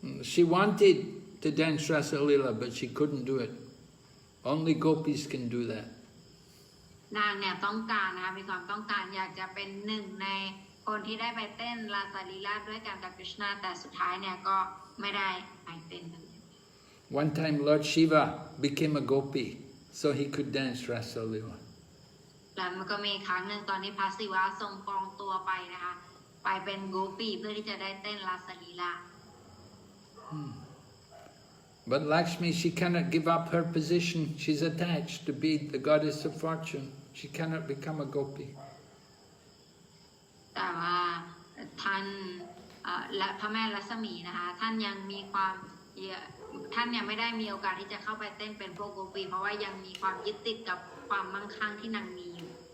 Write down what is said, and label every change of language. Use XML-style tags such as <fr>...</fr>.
<en>She wanted to dance Rasa Lila, but she couldn't do it. Only gopis can do that.</en> <th>นางเนี่ยต้องการนะคะมีความต้องการอยากจะเป็นหนึ่งในคนที่ได้ไปเต้นราสลีลาด้วยกันกับคริชนาแต่สุดท้ายเนี่ยก็ไม่ได้ไปเต้นเลย</th> <en>One time Lord Shiva became a gopi, so he could dance Rasa Lila.</en> <th>แล้วมันก็มีครั้งหนึ่งตอนที่พระศิวะทรงปลอมตัวไปนะคะไปเป็นโกปีเพื่อที่จะได้เต้นราสลีลา</th> <en>But Lakshmi, she cannot give up her position. She's attached to be the goddess of fortune. She cannot become a gopi.</en> <th>แต่ว่าท่านและพระแม่ลักษมีนะคะท่านยังมีความท่านยังไม่ได้มีโอกาสที่จะเข้าไปเต้นเป็นพวกโกปีเพราะว่ายังมีความยึดติดกับความมั่งคั่งที่นางมีอยู่</th>